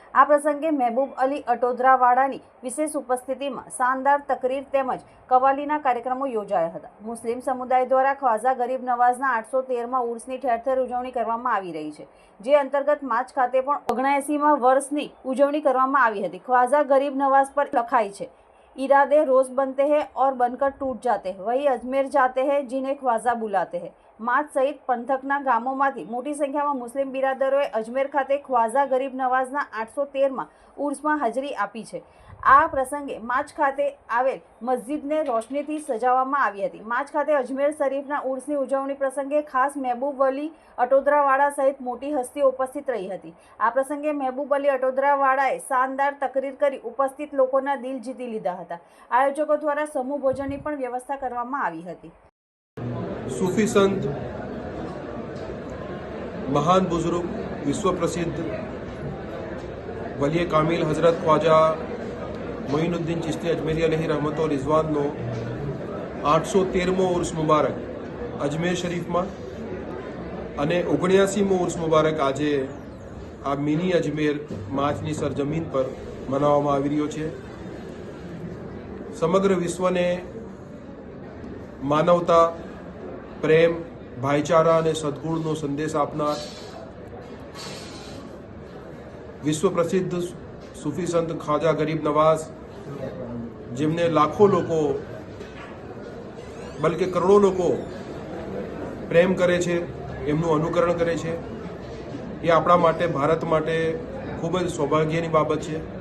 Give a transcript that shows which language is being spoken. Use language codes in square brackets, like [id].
[gu] આ પ્રસંગે મહેબૂબ અલી અટોદરાવાડાની વિશેષ ઉપસ્થિતિમાં શાનદાર તકરીર તેમજ કવાલીના કાર્યક્રમો યોજાયા હતા. મુસ્લિમ સમુદાય દ્વારા ખ્વાજા ગરીબ નવાઝના 813મા ઉર્સની ઠેર ઠેર ઉજવણી કરવામાં આવી રહી છે, જે અંતર્ગત માચ ખાતે પણ 79મા વર્ષની ઉજવણી કરવામાં આવી હતી. [hi] ख्वाजा गरीब नवाज पर लखाई [gu] છે, [hi] इरादे रोज बनते हैं और बनकर टूट जाते हैं, वही अजमेर जाते हैं जिन्हें ख्वाजा बुलाते हैं. [gu] માચ સહિત પંથકના ગામોમાંથી મોટી સંખ્યામાં મુસ્લિમ બિરાદરોએ અજમેર ખાતે ખ્વાજા ગરીબ નવાઝના 813મા ઉર્સમાં હાજરી આપી છે. આ પ્રસંગે માચ ખાતે આવેલ મસ્જિદને રોશનીથી સજાવવામાં આવી હતી. માચ ખાતે અજમેર શરીફના ઉર્સની ઉજવણી પ્રસંગે ખાસ મહેબૂબ અલી અટોદરાવાડા સહિત મોટી હસ્તીઓ ઉપસ્થિત રહી હતી. આ પ્રસંગે મહેબૂબ અલી અટોદરાવાડાએ શાનદાર તકરીર કરી ઉપસ્થિત લોકોના દિલ જીતી લીધા હતા. આયોજકો દ્વારા સમૂહ ભોજનની પણ વ્યવસ્થા કરવામાં આવી હતી. सूफी संत महान बुजुर्ग विश्व प्रसिद्ध वली कामिल हजरत ख्वाजा मोइनुद्दीन चिश्ती अजमेरी अलैहि रहमत और रिजवाननो 813मो उर्स मुबारक अजमेर शरीफમાં અને 79મો ઉર્સ મુબારક આજે આ મિની અજમેર માચની સરજમીન પર મનાવવામાં આવી રહ્યો છે. સમગ્ર વિશ્વને માનવતા, પ્રેમ, ભાઈચારા અને સદગુણનો સંદેશ આપનાર વિશ્વ પ્રસિદ્ધ સૂફી સંત ખ્વાજા ગરીબ નવાઝ, જેમને લાખો લોકો બલકે કરોડો લોકો પ્રેમ કરે છે, એમનું અનુકરણ કરે છે, એ આપણા માટે, ભારત માટે ખૂબ જ સૌભાગ્યની બાબત છે.